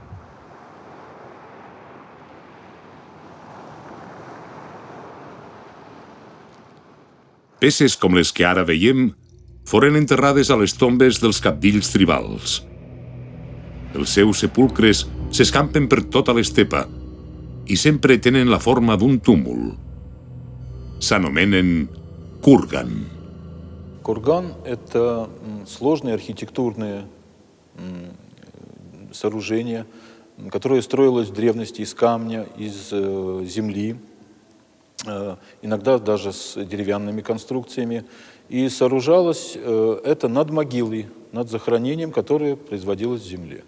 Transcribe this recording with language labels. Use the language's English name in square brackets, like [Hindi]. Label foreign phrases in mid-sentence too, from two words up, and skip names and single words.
[Catalan] Peces com les que ara veiem foren enterrades a les tombes dels cabdills tribals. Els seus sepulcres s'escampen per tota l'estepa i sempre tenen la forma d'un túmul. S'anomenen kurgan. [Russian] Курган – это сложные архитектурные сооружения, которое строилось в древности из камня, из земли, иногда даже с деревянными конструкциями. И сооружалось это над могилой, над захоронением, которое производилось в земле.